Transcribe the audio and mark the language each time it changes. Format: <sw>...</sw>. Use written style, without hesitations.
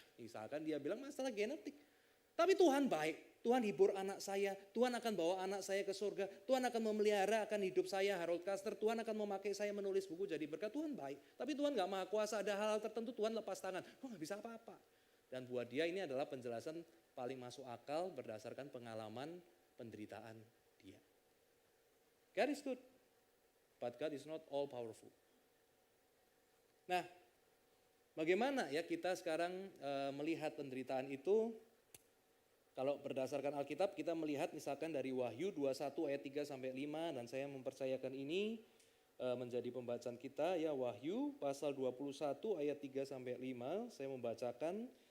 <id>Misalkan dia bilang masalah genetik. Tapi Tuhan baik, Tuhan hibur anak saya, Tuhan akan bawa anak saya ke surga, Tuhan akan memelihara akan hidup saya, Harold Caster, Tuhan akan memakai saya menulis buku jadi berkat, Tuhan baik. Tapi Tuhan gak maha kuasa, ada hal-hal tertentu Tuhan lepas tangan, gak bisa apa-apa. Dan buat dia ini adalah penjelasan paling masuk akal berdasarkan pengalaman penderitaan dia.</id> <en>God is good, but God is not all powerful.</en> <id>Nah, bagaimana ya kita sekarang melihat penderitaan itu? Kalau berdasarkan Alkitab kita melihat misalkan dari Wahyu 21 ayat 3 sampai 5 dan saya mempercayakan ini menjadi pembacaan kita ya Wahyu pasal 21 ayat 3 sampai 5 saya membacakan.</id>